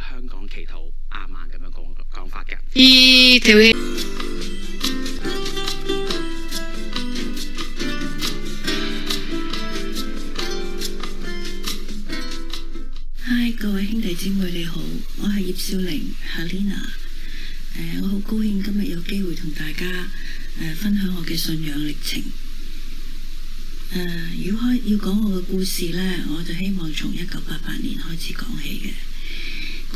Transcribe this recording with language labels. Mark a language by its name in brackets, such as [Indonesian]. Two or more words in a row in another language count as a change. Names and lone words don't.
[Cantonese] 香港祈禱亞曼咁樣講法嘅。 [Korean] 이 대회 [Cantonese] Hi，各位兄弟姊妹你好，我係葉少玲 Helena。我好高興今日有機會同大家分享我嘅信仰歷程。如果要講我嘅故事呢，我就希望從1988年開始講起嘅。